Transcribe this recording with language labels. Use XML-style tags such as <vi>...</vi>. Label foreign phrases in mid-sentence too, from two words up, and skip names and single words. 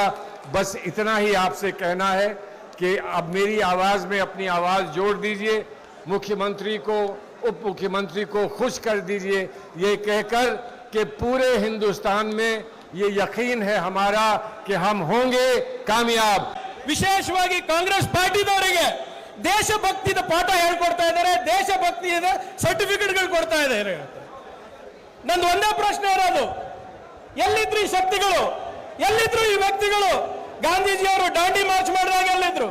<hi>बस इतना ही आपसे कहना है कि अब मेरी आवाज़ में अपनी आवाज़ जोड़ दीजिए, मुख्यमंत्री को, उप मुख्यमंत्री को खुश कर दीजिए, ये कहकर कि पूरे हिंदुस्तान में ये यकीन है हमारा कि हम होंगे कामयाब।</hi> <kn>ವಿಶೇಷವಾಗಿ ಕಾಂಗ್ರೆಸ್ ಪಾರ್ಟಿದವರಿಗೆ ದೇಶಭಕ್ತಿಯ ಪಾಠ ಹೇಳ್ಕೊಡ್ತಾ ಇದ್ದಾರೆ, ದೇಶಭಕ್ತಿಯ ಸರ್ಟಿಫಿಕೇಟ್ಗಳು ಕೊಡ್ತಾ ಇದ್ದಾರೆ। ನಂದು ಒಂದೇ ಪ್ರಶ್ನೆ ಇರೋದು, ಎಲ್ಲಿದ್ರು ಈ ಶಕ್ತಿಗಳು, ಎಲ್ಲಿದ್ರು ಈ ವ್ಯಕ್ತಿಗಳು? ಗಾಂಧೀಜಿಯವರು ದಾಂಡಿ ಮಾರ್ಚ್ ಮಾಡಿದಾಗ ಎಲ್ಲಿದ್ರು?</kn>